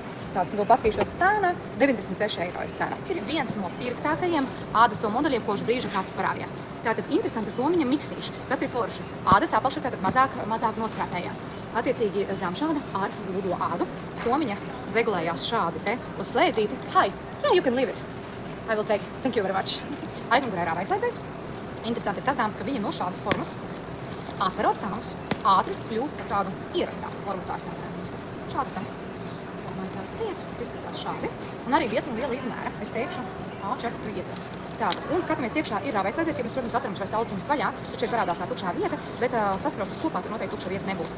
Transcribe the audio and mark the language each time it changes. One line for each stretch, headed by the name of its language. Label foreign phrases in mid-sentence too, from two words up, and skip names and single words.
Latvian: Tāds, un to paskatīšos cena, 96 eiro ir cena. Tas ir viens no pirktākajiem ādas somu modeļiem, kopš brīža kā tas parādījās. Tātad interesanta somiņa miksīša. Tas ir forši. Ādas apakša tātad mazāk nostrāpējās. Attiecīgi zem šāda ar gludo ādu. Somiņa regulējās šādi te uz slēdzīti.
English: Hi, yeah, you can leave it. I will take. Thank you very much.
Latvian: Aizmugurē ir rāvējslēdzējs. Interesanti ir tas, dāmas, ka viņa no šādas formas, atverot sānus, ātri kļūst par tādu ierastāku formu. Tā es tā. Šādi tā. Ciet, tas izskatās šādi. Un arī diezgan liela izmēra, es teikšu, A4 ietilpst. Tātad, un skatāmies iekšā ir rāvējslēdzējs, ja mēs, protams, atveram šais austiņas vaļā, tad šeit parādās tā tukšā vieta, bet saspraustas kopā tur noteikti tukša vieta nebūs.